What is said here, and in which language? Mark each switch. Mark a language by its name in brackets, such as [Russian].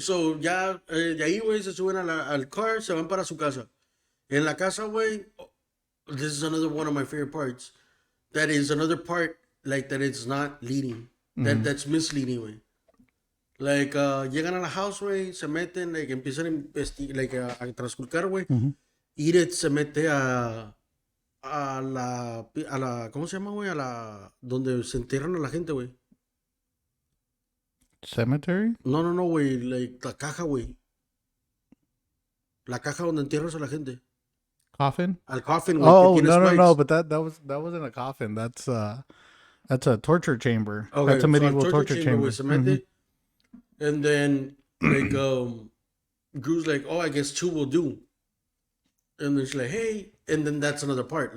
[Spanish] So, ya, de ahí, güey, se suben al car, se van para su casa. En la casa, güey, [English] this is another one of my favorite parts. That is another part, like, that it's not leading. That's misleading, [Spanish] güey. Like, llegan a la house, güey, se meten, like, empiezan a investigar, like, a transculcar, güey. Edith se mete a la, ¿cómo se llama, güey? A la, donde se entierran a la gente, güey. [English] Cemetery? [Spanish] No, güey, like, la caja, güey. La caja donde entierras a la gente. [English] Coffin? [Spanish] Al coffin, güey, [English] Oh, [Spanish] que tiene spikes. [English] no, but that wasn't a coffin. That's a torture chamber. Okay, That's a medieval so torture chamber. [Spanish] güey, se mete. [English] And then, like, Gru's like, oh, I guess two will do. And then she's like, hey. And then that's another part.